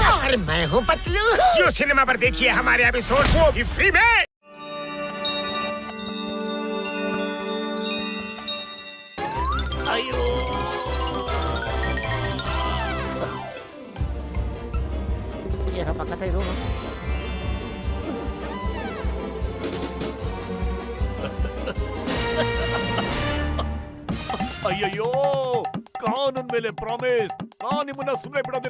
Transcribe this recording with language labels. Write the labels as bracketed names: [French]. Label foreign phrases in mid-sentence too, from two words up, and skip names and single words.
[Hindi] और मैं हूँ पतलू। जियो सिनेमा पर देखिए हमारे एपिसोड वो भी फ्री में। [Kannada] ಅಯ್ಯೋ ಏನಪ್ಪ ಕಥೆ ಇದು? ಅಯ್ಯಯ್ಯೋ ಕಾನೂನ್ ಮೇಲೆ ಪ್ರಾಮಿಸ್, ನಾನ್ ನಿಮ್ಮನ್ನ ಸುಮ್ಮನೆ ಬಿಡೋದಿಲ್ಲ.